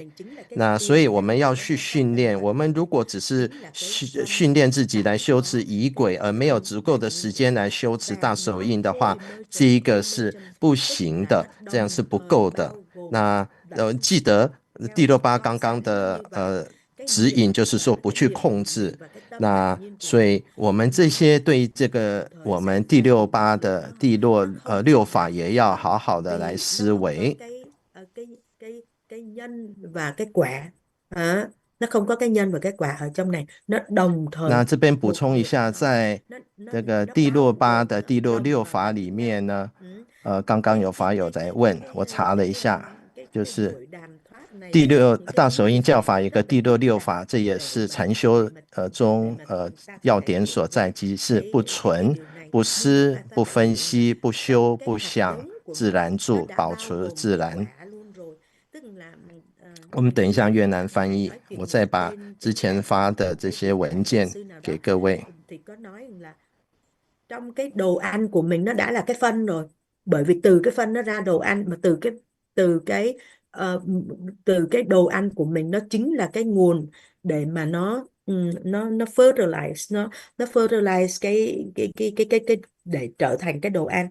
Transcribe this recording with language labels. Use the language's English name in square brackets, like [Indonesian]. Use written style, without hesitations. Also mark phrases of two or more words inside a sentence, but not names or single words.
[Chinese] 那所以我们要去训练，我们如果只是训练自己来修持仪轨，而没有足够的时间来修持大手印的话，这一个是不行的，这样是不够的。那记得第六八刚刚的指引就是说不去控制。那所以我们这些对这个我们第六八的六法也要好好的来思维。 [Vietnamese] cái nhân và cái quả nó không có cái nhân và cái quả ở trong này, nó đồng thời。 [Chinese] 那这边补充一下，在这个第六八的第六法里面呢，刚刚有法友在问，我查了一下，就是第六大手印教法一个第六法，这也是禅修中要点所在，即是不存、不思、不分析、不修、不想，自然住，保持自然。我们等一下越南翻译，我再把之前发的这些文件给各位。 [Vietnamese] Trong cái đồ ăn của mình nó đã là cái phân rồi, bởi vì từ cái phân nó ra đồ ăn, mà từ cái đồ ăn của mình nó chính là cái nguồn để mà nó fertilize, nó fertilize cái để trở thành cái đồ ăn.